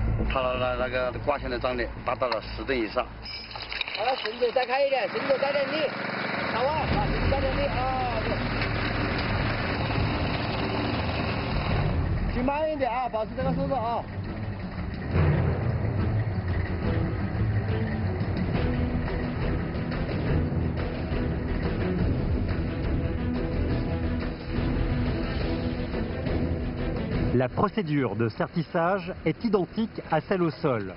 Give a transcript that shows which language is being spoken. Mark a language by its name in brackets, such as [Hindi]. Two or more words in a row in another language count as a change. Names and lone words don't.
[Chinese] 它的那个挂线的张力达到了10吨以上。好了，绳子再开一点，绳子带点力，好啊，把绳子带点力啊，骑慢一点啊，保持这个速度啊。 [French] La procédure de sertissage est identique à celle au sol.